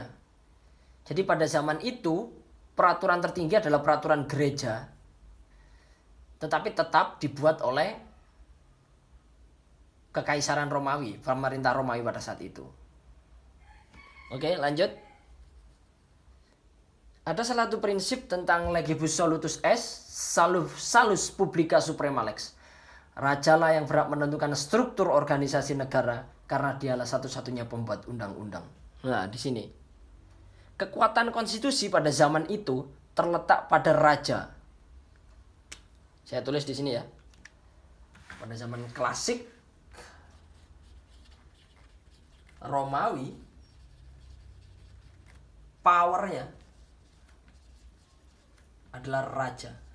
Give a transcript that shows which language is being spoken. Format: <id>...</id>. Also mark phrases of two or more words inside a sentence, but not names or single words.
<id>Jadi pada zaman itu peraturan tertinggi adalah peraturan gereja, tetapi tetap dibuat oleh Kekaisaran Romawi, pemerintah Romawi pada saat itu. Oke, lanjut. Ada salah satu prinsip tentang</id> <la>legibus solutus est, salus publica suprema lex.</la> <id>Rajalah yang berhak menentukan struktur organisasi negara karena dialah satu-satunya pembuat undang-undang. Nah, di sini kekuatan konstitusi pada zaman itu terletak pada raja. Saya tulis di sini ya. Pada zaman klasik Romawi, powernya adalah raja.</id>